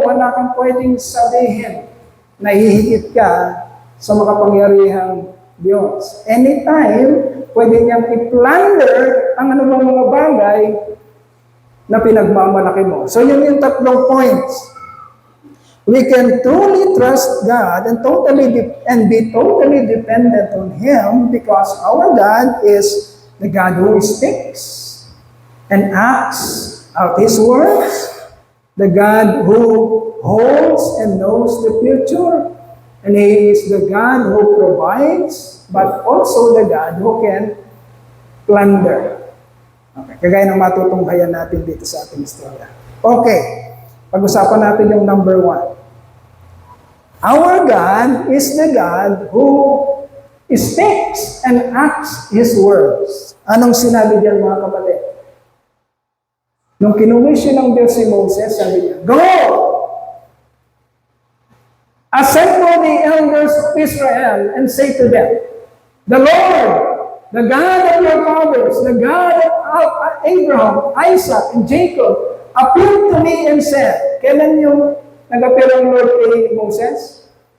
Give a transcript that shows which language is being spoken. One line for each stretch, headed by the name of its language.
Filipino: Wala kang pwedeng sabihin. Nahihigit ka sa makapangyarihang Diyos. Anytime, pwede niyang i-plunder ang anumang mga bagay na pinagmamalaki mo. So yun yung tatlong points.
English: We can truly trust God and be totally dependent on Him because our God is the God who speaks and acts out His words, the God who holds and knows the future, and He is the God who provides, but also the God who can plunder.
Filipino: Okay, kagaya ng matutunghayan natin dito sa ating istorya. Okay, pag-usapan natin yung number 1.
English: Our God is the God who speaks and acts His words.
Filipino: Anong sinabi diyan mga kapatid? Nung kinumisyon ng Diyos si Moses, sabi niya, Go!
English: Assemble the elders of Israel and say to them, The Lord, the God of your fathers, the God of Abraham, Isaac, and Jacob, appeared to me and said,
Filipino: kailan yung nag-appear ang Lord kay Moses?